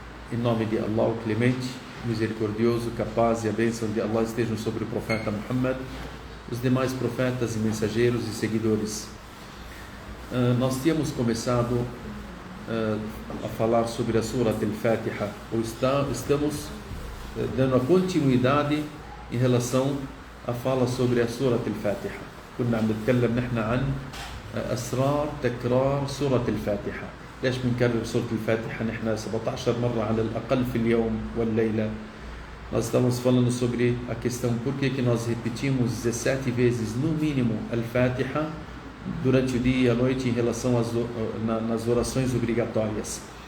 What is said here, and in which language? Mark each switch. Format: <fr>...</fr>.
<pt>Em nome de Allah, o Clemente, Misericordioso, capaz e a bênção de Allah estejam sobre o profeta Muhammad, os demais profetas e mensageiros e seguidores. Nós tínhamos começado a falar sobre a Surah Al-Fatiha, ou estamos dando a continuidade em relação à fala sobre a Surah Al-Fatiha.</pt> <ar>كنا عم نتكلم نحن عن أسرار تكرار سورة الفاتحة. ليش بنكرر سورة الفاتحة نحن 17 مرة على الأقل في اليوم والليلة؟</ar> <pt>Nós estamos falando sobre a questão por que nós repetimos 17 vezes no mínimo Al-Fatiha durante o dia e a noite em relação nas orações obrigatórias.</pt>